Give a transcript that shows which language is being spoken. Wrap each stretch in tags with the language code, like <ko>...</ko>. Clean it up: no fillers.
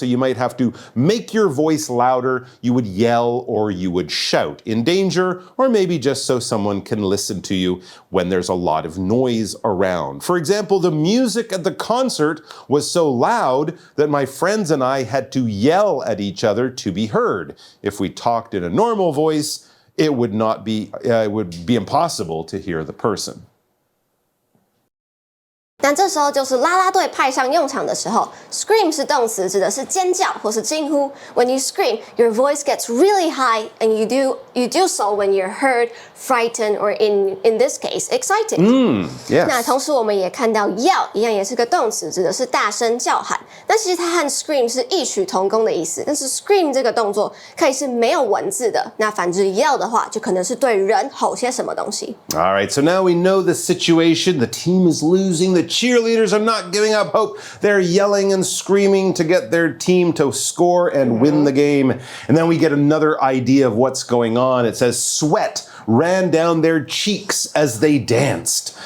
<en>So you might have to make your voice louder. You would yell or you would shout in danger, or maybe just so someone can listen to you when there's a lot of noise around. For example, the music at the concert was so loud that my friends and I had to yell at each other to be heard. If we talked in a normal voice, it would be impossible to hear the person.</en> <zh>但这时候就是啦啦队派上用场的时候 ，scream 是动词，指的是尖叫或是惊呼。</zh> <en>When you scream, your voice gets really high, and you do so when you're hurt, frightened, or in this case, excited. Yes.</en> <zh>那同时我们也看到 yell 一样也是个动词，指的是大声叫喊。那其实它和 scream 是异曲同工的意思，但是 scream 这个动作可以是没有文字的，那反之 yell 的话就可能是对人吼些什么东西。</zh> <en>All right, so now we know the situation. The team is losing. The cheerleaders are not giving up hope. They're yelling and screaming to get their team to score and win the game. And then we get another idea of what's going on. It says sweat ran down their cheeks as they danced.</en>